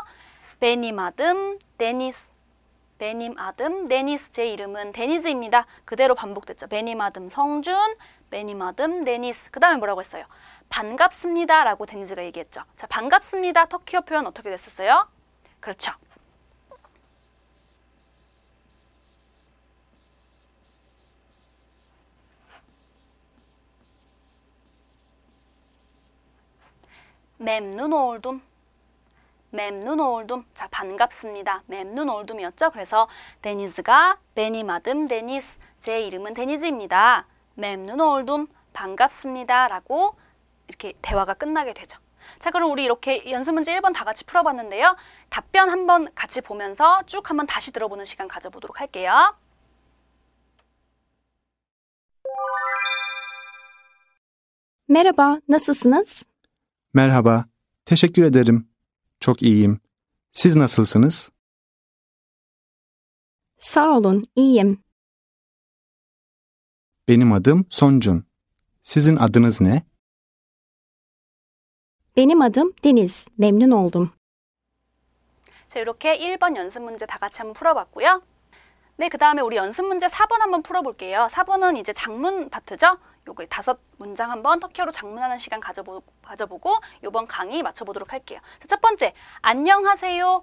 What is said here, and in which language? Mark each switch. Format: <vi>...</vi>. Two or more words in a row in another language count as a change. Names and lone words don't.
<tr>Benim adım 데니스.</tr> <ko>제 이름은 데니즈입니다. 그대로 반복됐죠.</ko> <tr>Benim adım 성준, Benim adım 데니스.</tr> <ko>그 다음에 뭐라고 했어요? 반갑습니다 라고 데니즈가 얘기했죠. 자, 반갑습니다. 터키어 표현 어떻게 됐었어요? 그렇죠.</ko> <tr>memnun oldum.</tr> <ko>자, 반갑습니다.</ko> <tr>memnun oldum</tr> <ko>이었죠. 그래서 데니즈가</ko> <tr>benim adım</tr> <ko>데니스. 제 이름은 데니즈입니다.</ko> <tr>memnun oldum.</tr> <ko>반갑습니다. 라고 이렇게 대화가 끝나게 되죠. 자, 그럼 우리 이렇게 연습 문제 1번 다 같이 풀어봤는데요. 답변 한번 같이 보면서 쭉 한번 다시 들어보는 시간 가져보도록 할게요.</ko> <tr>Merhaba, nasılsınız? Merhaba, teşekkür ederim. Çok iyiyim. Siz nasılsınız? Sağ olun, iyiyim. Benim adım Soncun. Sizin adınız ne? Benim adım Deniz, memnun oldum.</tr> <ko>자, 이렇게 1번 연습 문제 다 같이 한번 풀어봤고요. 네, 그 다음에 우리 연습 문제 4번 한번 풀어볼게요. 4번은 이제 장문 파트죠? 요거 5문장 한번 터키어로 장문하는 시간 가져보고 이번 강의 맞춰보도록 할게요. 자, 첫 번째, 안녕하세요.</ko>